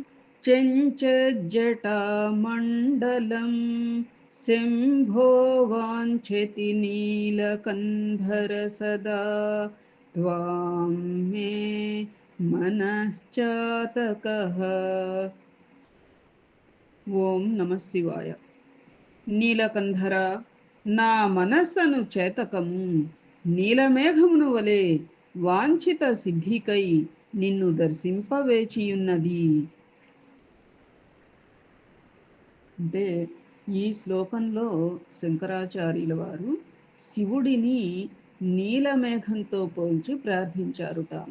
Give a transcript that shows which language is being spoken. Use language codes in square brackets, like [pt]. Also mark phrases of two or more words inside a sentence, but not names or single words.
[sa] चञ्चज्जटामण्डलम् शम्भो वाञ्छति नीलकन्धर सदा त्वां मे मनश्चातकः. ఓం నమ శివాయ. [te] నీలకంధర, నా మనస్సను చేతకము నీలమేఘమును వలె వాంఛిత సిద్ధికై నిన్ను దర్శింపవేచియున్నది. అంటే ఈ శ్లోకంలో శంకరాచార్యుల వారు శివుడిని నీలమేఘంతో పోల్చి ప్రార్థించారుట అమ్మ.